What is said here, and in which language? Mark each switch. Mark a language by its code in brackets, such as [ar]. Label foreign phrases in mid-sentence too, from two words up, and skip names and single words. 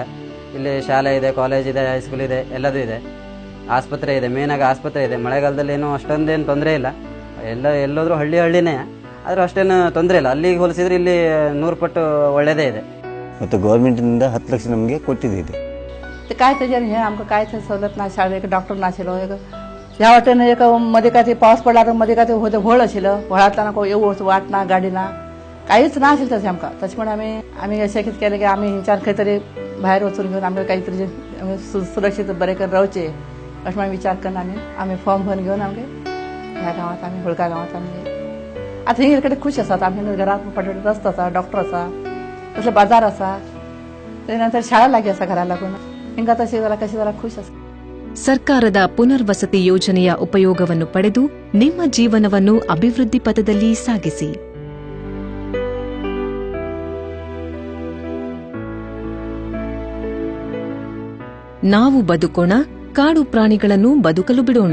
[kn] ಇಲ್ಲಿ ಶಾಲೆ ಇದೆ, ಕಾಲೇಜ್ ಇದೆ, ಹೈಸ್ಕೂಲ್ ಇದೆ, ಎಲ್ಲದೂ ಇದೆ. ಆಸ್ಪತ್ರೆ ಇದೆ, ಮೇನಾಗಿ ಆಸ್ಪತ್ರೆ ಇದೆ. ಮಳೆಗಾಲದಲ್ಲಿ ಏನೂ ಅಷ್ಟೊಂದೇನು ತೊಂದರೆ ಇಲ್ಲ. ಎಲ್ಲೋದ್ರೂ ಹಳ್ಳಿನೇ, ಆದರೂ ಅಷ್ಟೇನು ತೊಂದರೆ ಇಲ್ಲ. ಅಲ್ಲಿಗೆ ಹೋಲಿಸಿದ್ರೆ ಇಲ್ಲಿ 100 ಪಟ್ಟು ಒಳ್ಳೆಯದೇ ಇದೆ. ಮತ್ತು ಗೌರ್ಮೆಂಟಿನಿಂದ 10 ಲಕ್ಷ नಮಗೆ ಕೊಟ್ಟಿದೆ. [kok] काय त्याच्याने हे आमचं काय सवलत नाही, शाळेत डॉक्टर नाशिलो ह्या वाटेनं एक मध्ये काय ते पाऊस पडला तर मध्ये काय ते होतं व्हळ आशिलं, व्हळातला नको येऊ वाट ना गाडी ना काहीच ना असेल तसे आमका. त्याच्यामुळे आम्ही शक्यत केलं की आम्ही हिंच्यान काहीतरी बाहेर वचून घेऊन आम्ही काहीतरी सुरक्षित बरे कर राहूचे अशा विचार करून आम्ही फॉर्म भरून घेऊन आमगे ह्या गावात आम्ही होळका गावात आम्ही आता हिंगकडे खुश असतात. आम्ही घरात पटपट रस्ता असा, डॉक्टर असा, तसलं बाजार असा, त्यानंतर शाळा लागी असा घराला लागून ಹಿಂಗ ತಸಿ ಕಸಿ ಖುಷಿ. [kn] ಸರ್ಕಾರದ ಪುನರ್ವಸತಿ ಯೋಜನೆಯ ಉಪಯೋಗವನ್ನು ಪಡೆದು ನಿಮ್ಮ ಜೀವನವನ್ನು ಅಭಿವೃದ್ಧಿ ಪಥದಲ್ಲಿ ಸಾಗಿಸಿ. ನಾವು ಬದುಕೋಣ, ಕಾಡು ಪ್ರಾಣಿಗಳನ್ನು ಬದುಕಲು ಬಿಡೋಣ.